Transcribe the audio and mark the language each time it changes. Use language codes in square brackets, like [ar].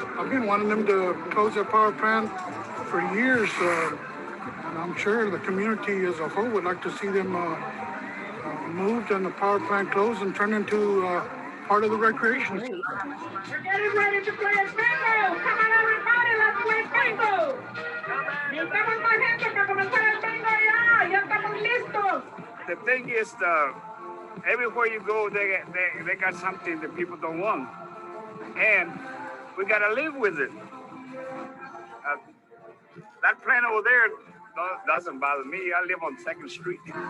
[en] been wanting them to close their power plant for years. And I'm sure the community as a whole would like to see them moved and the power plant closed and turned into part of the recreation center. We're getting ready to play a bingo. Come on, everybody, let's play bingo. [es] Necesitamos más gente para comenzar el bingo ya. Ya estamos listos. [en] The thing is, everywhere you go, they got something that people don't want, and we gotta live with it. That plant over there doesn't bother me. I live on 2nd Street.